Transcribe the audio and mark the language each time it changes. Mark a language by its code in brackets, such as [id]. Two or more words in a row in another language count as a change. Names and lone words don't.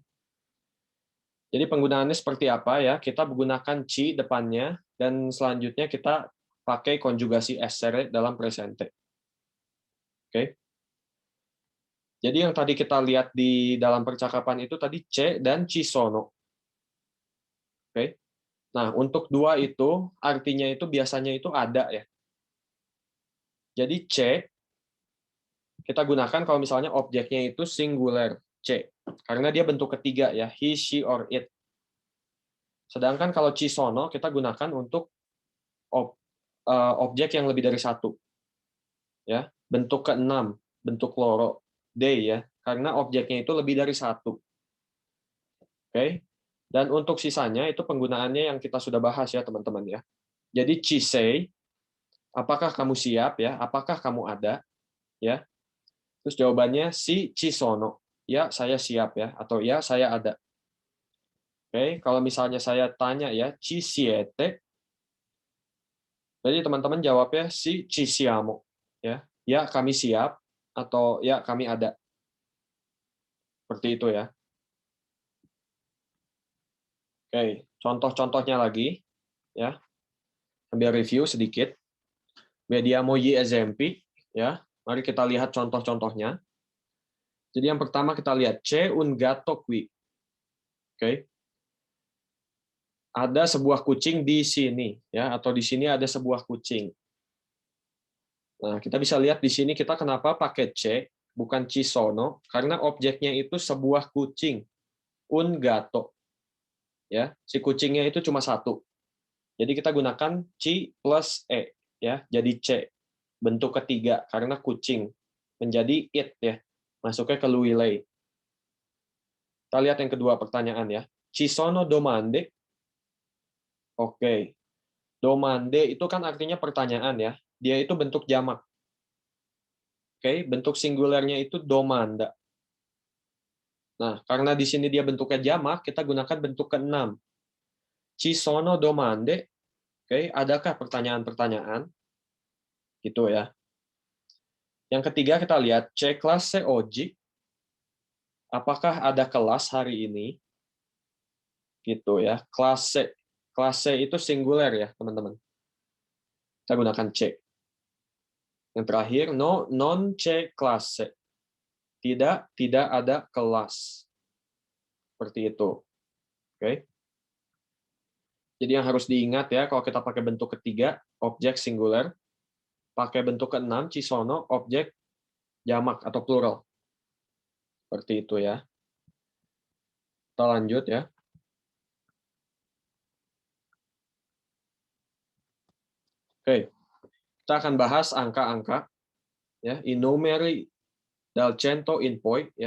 [id] Jadi, penggunaannya seperti apa ya? Kita menggunakan ci depannya, dan selanjutnya kita pakai konjugasi essere dalam presente. Oke. Jadi, yang tadi kita lihat di dalam percakapan itu tadi c'è dan [it] ci sono. [id] Oke. Nah, untuk 2 itu artinya itu biasanya itu ada ya. Jadi c'è kita gunakan kalau misalnya objeknya itu singular, c'è. Karena dia bentuk ketiga ya, [en] he, she, or it. [id] Sedangkan kalau [it] ci sono [id] kita gunakan untuk objek yang lebih dari 1. Ya, bentuk ke-6, bentuk loro, they ya, karena objeknya itu lebih dari 1. Oke. Dan untuk sisanya itu penggunaannya yang kita sudah bahas ya, teman-teman ya. [it] Jadi ci sei, [id] apakah kamu siap ya? Apakah kamu ada? Ya. Terus jawabannya [it] si ci sono. [id] Ya, saya siap ya, atau ya, saya ada. Oke, kalau misalnya saya tanya ya, [it] ci siete. [id] Jadi teman-teman jawabnya [it] si ci siamo [id] ya. Ya, kami siap atau ya, kami ada. Seperti itu ya. Oke, contoh-contohnya lagi ya. Sambil review sedikit. [it] Vediamo gli esempi ya. [id] Mari kita lihat contoh-contohnya. Jadi yang pertama kita lihat [it] c'è un gatto qui. [id] Oke. Ada sebuah kucing di sini ya, atau di sini ada sebuah kucing. Nah, kita bisa lihat di sini kita kenapa pakai C, bukan [it] ci sono, [id] karena objeknya itu sebuah kucing, [it] un gatto. [id] Ya, si kucingnya itu cuma satu. Jadi kita gunakan ci plus e, ya, jadi C, bentuk ketiga karena kucing, menjadi it ya, masuknya ke [it] lui lei. [id] Kita lihat yang kedua pertanyaan ya. [it] Ci sono domande? [id] Oke. Domande itu kan artinya pertanyaan ya. Dia itu bentuk jamak. Oke, bentuk singularnya itu domanda. Nah, karena di sini dia bentuknya jamak, kita gunakan bentuk ke-6. [it] Ci sono domande? [id] Oke, adakah pertanyaan-pertanyaan? Gitu ya. Yang ketiga kita lihat [it] C classe oggi. [id] Apakah ada kelas hari ini? Gitu ya. [it] Classe. [id] Classe itu singular ya, teman-teman. Kita gunakan C. Yang terakhir, [it] no non c'è classe. [id] Tidak ada kelas. Seperti itu. Oke. Jadi yang harus diingat ya, kalau kita pakai bentuk ketiga, objek singular, pakai bentuk ke-6, [it] ci sono, [id] objek jamak atau plural. Seperti itu ya. Kita lanjut ya. Oke. Kita akan bahas angka-angka ya, [it] i numeri dal 100 in poi ya.